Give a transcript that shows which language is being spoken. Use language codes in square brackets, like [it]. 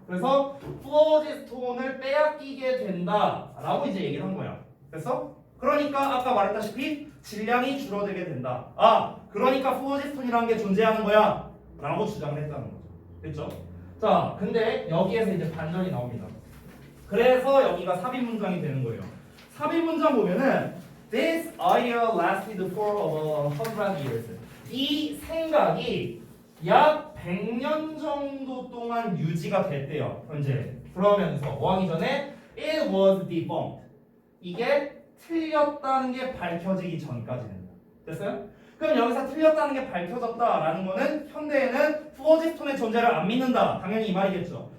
[ko] 그래서 플로지스톤을 빼앗기게 된다라고 이제 얘기를 한 거야. 됐어? 그러니까 아까 말했다시피 질량이 줄어들게 된다. 그러니까 플로지스톤이라는 게 존재하는 거야 라고 주장을 했다는 거죠. 됐죠? 자, 근데 여기에서 이제 반전이 나옵니다. 그래서 여기가 삽입 문장이 되는 거예요. 삽입 문장 보면은 [en] This idea lasted for 100 years. [ko] 이 생각이 약 100년 정도 동안 유지가 됐대요. 현재 그러면서 뭐 하기 전에 [en] It was debunked. [ko] 이게 틀렸다는 게 밝혀지기 전까지는. 됐어요? 그럼 여기서 틀렸다는 게 밝혀졌다라는 거는 현대에는 플로지스톤의 존재를 안 믿는다. 당연히 이 말이겠죠.